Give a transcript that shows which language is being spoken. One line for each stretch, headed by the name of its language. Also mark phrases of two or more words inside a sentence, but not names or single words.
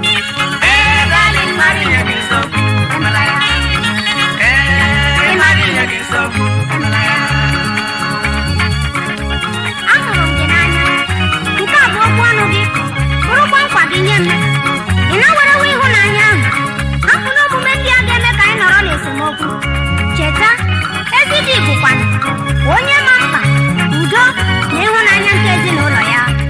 Igbo: Ee,
English: darling, marry ya, get so cool,
Igbo: emela ya. Ee, marry ya,
English: get so cool,
Igbo: emela ya. Ahụrụ m gị n'anya. Nke a bụ okwu ọnụ gị, bụrụkwa nkwa gị nye m. Ị na-werewe ịhụnanya ahụ, hapụ n'omume ndị a ga-eme ka anyị nọrọ n'esemokwu. Cheta, ezi di bụkwanụ onye ma mkpa, udo na ịhụnanya nke ezinụlọ ya.